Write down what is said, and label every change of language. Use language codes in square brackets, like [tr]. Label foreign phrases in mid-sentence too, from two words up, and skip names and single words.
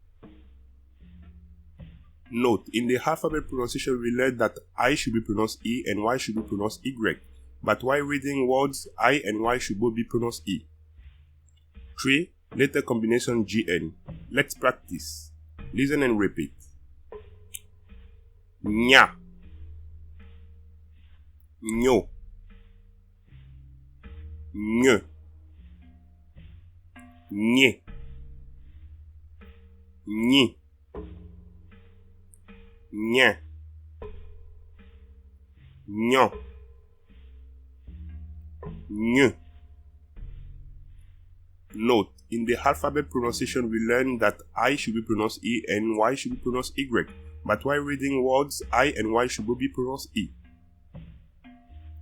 [en] Note, in the alphabet pronunciation we learned that I should be pronounced E and Y should be pronounced Y. But while reading words, I and Y should both be pronounced E. 3. Letter combination GN. Let's practice. Listen and repeat. Nya, nyo, nye, nye, nyi, nya, nyo, ny. Note, in the alphabet pronunciation we learned that I should be pronounced E and Y should be pronounced Y. But while reading words, I and Y should both be pronounced E.